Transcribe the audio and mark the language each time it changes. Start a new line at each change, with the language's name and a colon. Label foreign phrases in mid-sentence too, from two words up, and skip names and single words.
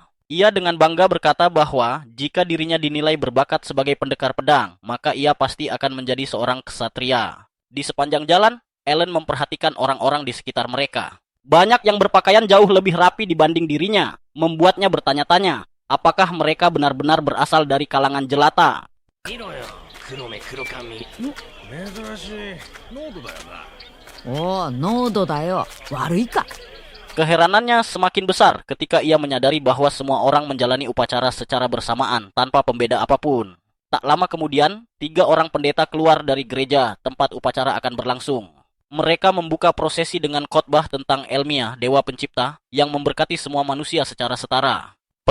Indonesian: Ia dengan bangga berkata bahwa jika dirinya dinilai berbakat sebagai pendekar pedang, maka ia pasti akan menjadi seorang ksatria. Di sepanjang jalan, Ellen memperhatikan orang-orang di sekitar mereka. Banyak yang berpakaian jauh lebih rapi dibanding dirinya, membuatnya bertanya-tanya, apakah mereka benar-benar berasal dari kalangan jelata.
Japanese: おお、のどだよ. 悪いか?
Indonesian: Keheranannya semakin besar ketika ia menyadari bahwa semua orang menjalani upacara secara bersamaan tanpa pembeda apapun. Tak lama kemudian, 3 orang pendeta keluar dari gereja tempat upacara akan berlangsung. Mereka membuka prosesi dengan khotbah tentang Elmia, dewa pencipta, yang memberkati semua manusia secara setara.